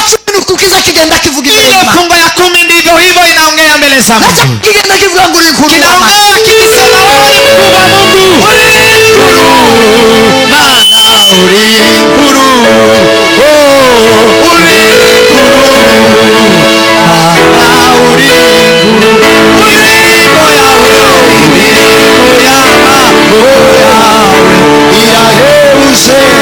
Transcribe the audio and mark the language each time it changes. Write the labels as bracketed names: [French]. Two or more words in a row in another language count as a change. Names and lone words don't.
[Swahili] Ile fungo ya 10 ndivyo hivyo inaongea mbele za Mungu, inaongea kikisema wewe ni mkubwa Mungu, maana [Kinyarwanda] uri nkuru, uri nkuru, [Swahili] maana [Kinyarwanda] uri nkuru, milimo yawe irahebuje,